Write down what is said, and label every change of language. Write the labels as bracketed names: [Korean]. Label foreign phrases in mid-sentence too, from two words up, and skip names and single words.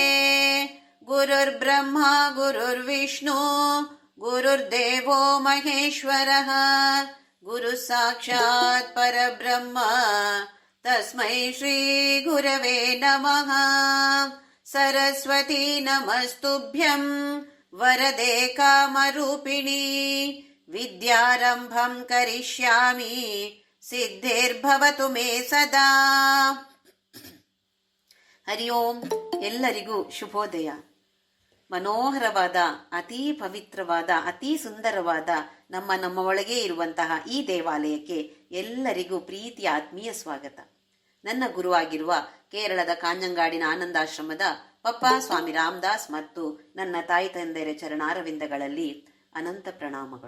[Sanskrit] ಗುರುರ್ಬ್ರಹ್ಮ ಗುರುರ್ವಿಷ್ಣು ಗುರುರ್ದೇವೋ ಮಹೇಶ್ವರಃ ಗುರು ಸಾಕ್ಷಾತ್ ಪರಬ್ರಹ್ಮ ತಸ್ಮೈ ಶ್ರೀ ಗುರವೇ ನಮಃ. ಸರಸ್ವತೀ ನಮಸ್ತುಭ್ಯಂ ವರದೆ ಕಾಮರೂಪಿಣಿ ವಿದ್ಯಾರಂಭಂ ಕರಿಷ್ಯಾಮಿ ಸಿದ್ಧಿರ್ಭವತು ಮೇ ಸದಾ. ಹರಿ ಓಂ. [Kannada] ಎಲ್ಲರಿಗೂ ಶುಭೋದಯ. ಮನೋಹರವಾದ, ಅತೀ ಪವಿತ್ರವಾದ, ಅತೀ ಸುಂದರವಾದ ನಮ್ಮ ಒಳಗೆ ಇರುವಂತಹ ಈ ದೇವಾಲಯಕ್ಕೆ ಎಲ್ಲರಿಗೂ ಪ್ರೀತಿಯ ಆತ್ಮೀಯ ಸ್ವಾಗತ. ನನ್ನ ಗುರುವಾಗಿರುವ ಕೇರಳದ ಕಾಂಜಂಗಾಡಿನ ಆನಂದಾಶ್ರಮದ ಪಪ್ಪ ಸ್ವಾಮಿ ರಾಮದಾಸ್ ಮತ್ತು ನನ್ನ ತಾಯಿ ತಂದೆಯರ ಚರಣಾರವಿಂದಗಳಲ್ಲಿ ಅನಂತ ಪ್ರಣಾಮಗಳು.